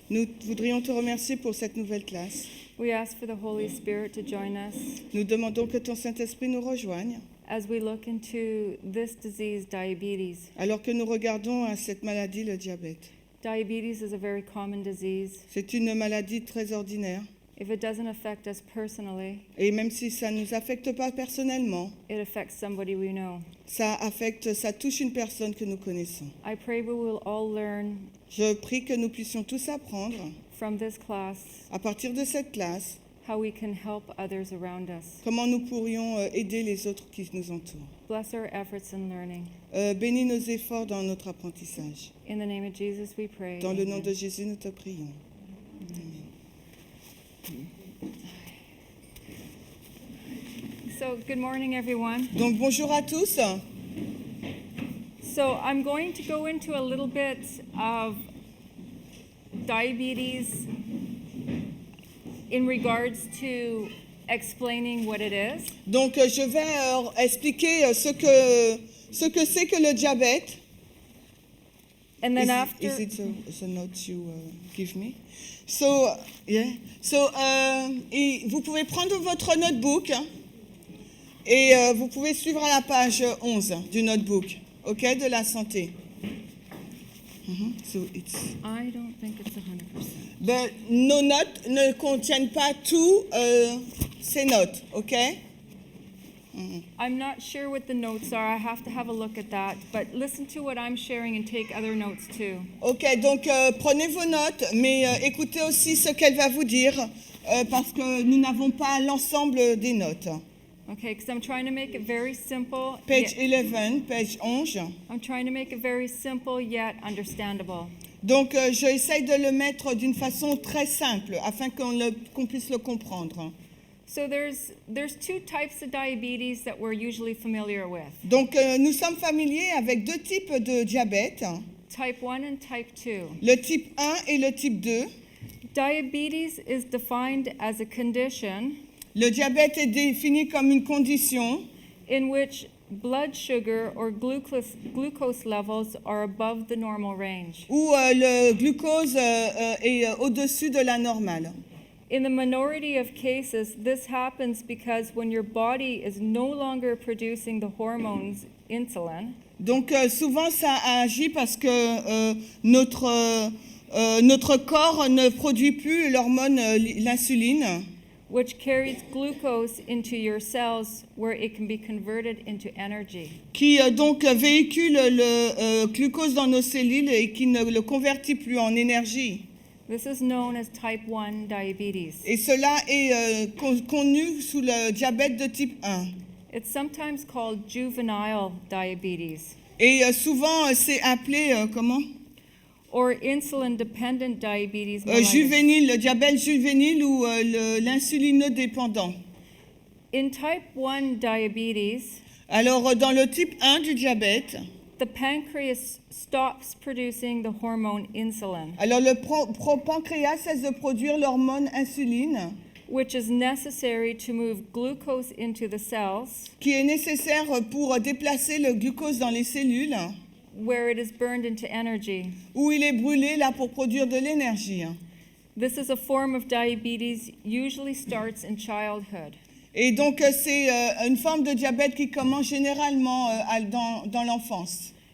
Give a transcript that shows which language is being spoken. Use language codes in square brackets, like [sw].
[fr] Nous voudrions te remercier pour cette nouvelle classe. [en] We ask for the Holy Spirit to join us [fr] Nous demandons que ton Saint-Esprit nous rejoigne [en] as we look into this disease, diabetes. [fr] alors que nous regardons à cette maladie, le diabète. [en] Diabetes is a very common disease. [fr] C'est une maladie très ordinaire. [en] If it doesn't affect us personally, [fr] Et même si ça ne nous affecte pas personnellement, [en] it affects somebody we know. [fr] ça touche une personne que nous connaissons. [en] I pray we will all learn [fr] Je prie que nous puissions tous apprendre, [en] from this class [fr] à partir de cette classe, [en] how we can help others around us. [fr] comment nous pourrions aider les autres qui nous entourent. [en] Bless our efforts in learning. [fr] Bénis nos efforts dans notre apprentissage. [en] In the name of Jesus we pray. [fr] Dans le nom [en] Amen. [fr] de Jésus, nous te prions. [en] So, good morning, everyone. [fr] Donc bonjour à tous. [en] So, I'm going to go into a little bit of diabetes in regards to explaining what it is. [fr] Donc je vais expliquer ce que c'est que le diabète. [en] And then Is it the note you give me? So, yeah. [fr] So, et vous pouvez prendre votre notebook et vous pouvez suivre à la page 11 du notebook, ok, de la santé. [en] So it's... I don't think it's 100%. [fr] But nos notes ne contiennent pas tous ces notes, ok? [en] I'm not sure what the notes are. I have to have a look at that. But listen to what I'm sharing and take other notes too. [fr] Ok, donc prenez vos notes, mais écoutez aussi ce qu'elle va vous dire, parce que nous n'avons pas l'ensemble des notes. [en] Okay, because I'm trying to make it very simple. Page yet- 11, page 11. I'm trying to make it very simple yet understandable. [fr] Donc j'essaye de le mettre d'une façon très simple, afin qu'on puisse le comprendre. [en] So there's two types of diabetes that we're usually familiar with. [fr] Donc nous sommes familiers avec deux types de diabète, [en] Type 1 and type 2. [fr] le type 1 et le type 2. [en] Diabetes is defined as a condition [fr] Le diabète est défini comme une condition [en] in which blood sugar or glucose levels are above the normal range. [fr] où le glucose est au-dessus de la normale. [en] In the minority of cases, this happens because when your body is no longer producing the hormones insulin, [fr] Donc souvent ça agit parce que notre corps ne produit plus l'hormone, l'insuline, [en] which carries glucose into your cells where it can be converted into energy. [fr] qui donc véhicule le glucose dans nos cellules et qui ne le convertit plus en énergie. [en] This is known as type 1 diabetes. [fr] Et cela est connu sous le diabète de type 1. [en] It's sometimes called juvenile diabetes [fr] Et souvent c'est appelé comment [en] or insulin-dependent diabetes mellitus. [fr] juvénile, le diabète juvénile ou l'insulinodépendant. [en] In type 1 diabetes, [fr] Alors dans le type 1 du diabète, [en] the pancreas stops producing the hormone insulin, [fr] alors le pancréas cesse de produire l'hormone insuline [en] which is necessary to move glucose into the cells [fr] qui est nécessaire pour déplacer le glucose dans les cellules [en] where it is burned into energy. [fr] où il est brûlé là pour produire de l'énergie. [en] This is a form of diabetes usually starts in childhood. [fr] Et donc c'est une forme de diabète qui commence généralement dans l'enfance.